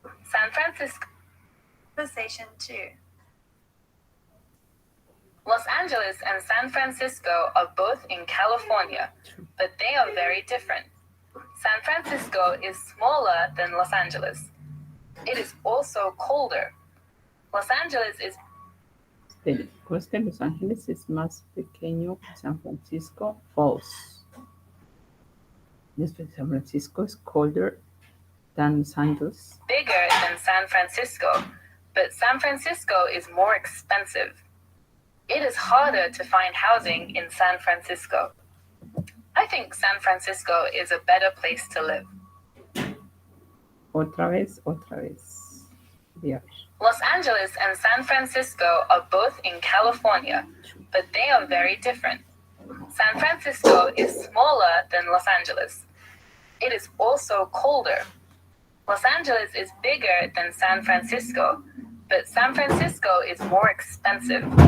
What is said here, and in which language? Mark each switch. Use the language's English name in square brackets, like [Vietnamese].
[English] San Francisco. Conversation 2. Los Angeles and San Francisco are both in California, but they are very different. San Francisco is smaller than Los Angeles. It is also colder. Los Angeles is [Spanish] Espere, ¿cómo es que Los Ángeles es más pequeño que San Francisco? [English] False. [Spanish] Después, [English] San Francisco is colder than Los Angeles. bigger than San Francisco, but San Francisco is more expensive. It is harder to find housing in San Francisco. I think San Francisco is a better place to live. [Spanish] Otra vez, otra vez. Voy a ver. [English] Los Angeles and San Francisco are both in California, but they are very different. San Francisco is smaller than Los Angeles. It is also colder. Los Angeles is bigger than San Francisco, but San Francisco is more expensive.